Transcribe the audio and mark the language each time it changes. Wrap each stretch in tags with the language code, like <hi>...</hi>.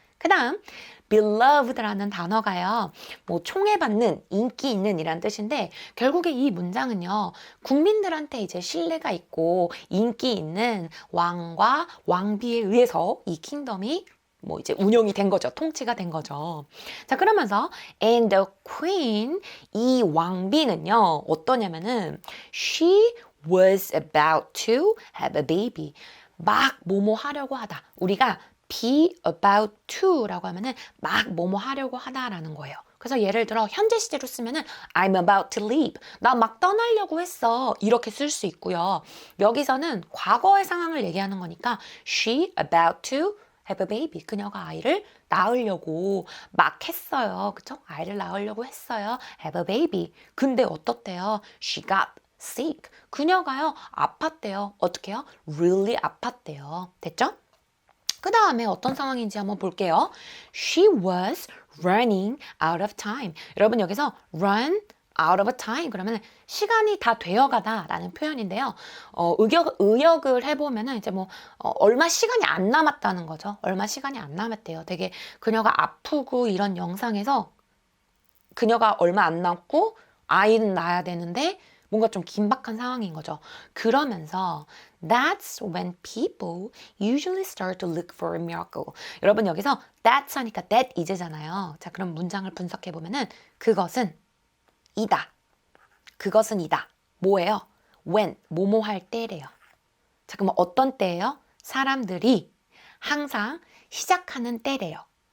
<ko>그 다음 beloved라는 단어가요. 뭐 총애받는, 인기 있는 이란 뜻인데 결국에 이 문장은요. 국민들한테 이제 신뢰가 있고 인기 있는 왕과 왕비에 의해서 이 킹덤이 뭐 이제 운영이 된 거죠. 통치가 된 거죠. 자, 그러면서</ko> <en>and the queen,</en> <ko>이 왕비는요. 어떠냐면은</ko> <en>she was about to have a baby.</en> <ko>막 뭐뭐 하려고 하다. 우리가 be about to라고 하면은 막 뭐뭐 하려고 하다라는 거예요. 그래서 예를 들어 현재 시제로 쓰면은</ko> <en>I'm about to leave.</en> <ko>나 막 떠나려고 했어. 이렇게 쓸 수 있고요. 여기서는 과거의 상황을 얘기하는 거니까</ko> <en>she about to have a baby.</en> <ko>그녀가 아이를 낳으려고 막 했어요. 그쵸? 아이를 낳으려고 했어요.</ko> <en>have a baby.</en> <ko>근데 어떻대요?</ko> <en>She got sick.</en> <ko>그녀가요, 아팠대요. 어떻게 해요? really 아팠대요. 됐죠? 그 다음에 어떤 상황인지 한번 볼게요.</ko> <en>She was running out of time.</en> <ko>여러분 여기서</ko> <en>run out of time</en> <ko>그러면 시간이 다 되어가다 라는 표현인데요. 의역을 해보면은 이제 뭐 얼마 시간이 안 남았다는 거죠. 얼마 시간이 안 남았대요. 되게 그녀가 아프고 이런 영상에서 그녀가 얼마 안 남고 아이는 낳아야 되는데 뭔가 좀 긴박한 상황인 거죠. 그러면서</ko> <en>That's when people usually start to look for a miracle.</en> <ko>여러분 여기서 that's 하니까 that is잖아요. 자, 그럼 문장을 분석해 보면은 그것은 이다. 그것은 이다. 뭐예요? when, 뭐뭐 할 때래요. 자, 그럼 어떤 때예요? 사람들이 항상 시작하는 때래요.</ko>